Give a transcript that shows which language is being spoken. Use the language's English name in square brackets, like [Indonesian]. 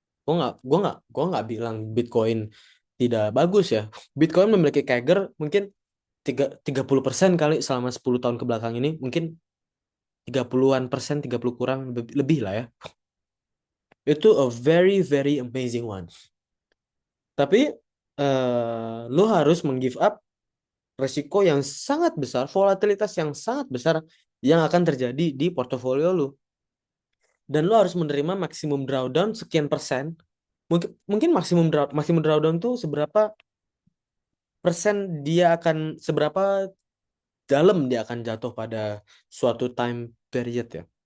[Indonesian] Gue nggak bilang Bitcoin tidak bagus ya. Bitcoin memiliki CAGR mungkin 30% kali selama 10 tahun ke belakang ini. Mungkin 30-an persen, 30 kurang, lebih lah ya. Itu [English] a very, very amazing one. [Indonesian] Tapi lu harus meng-give up resiko yang sangat besar, volatilitas yang sangat besar yang akan terjadi di portofolio lu. Dan lu harus menerima maksimum drawdown sekian persen. Mungkin maksimum drawdown tuh seberapa persen dia akan seberapa dalam dia akan jatuh pada suatu time period ya.